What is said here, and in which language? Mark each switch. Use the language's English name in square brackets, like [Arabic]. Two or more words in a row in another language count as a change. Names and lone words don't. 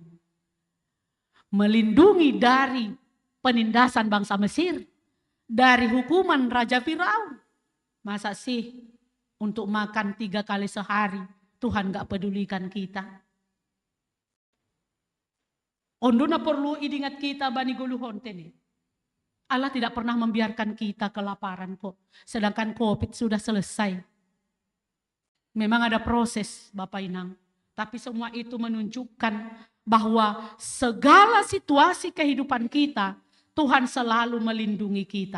[Indonesian] Melindungi dari penindasan bangsa Mesir. Dari hukuman Raja Firaun. Masa sih untuk makan 3 kali sehari Tuhan gak pedulikan kita. [Batak Simalungun] Ondona [Indonesian] perlu ingat kita [Batak Simalungun] bani guluhon tene. [Indonesian] Allah tidak pernah membiarkan kita kelaparan kok. Sedangkan COVID sudah selesai. Memang ada proses Bapak Inang. Tapi semua itu menunjukkan bahwa segala situasi kehidupan kita Tuhan selalu melindungi kita.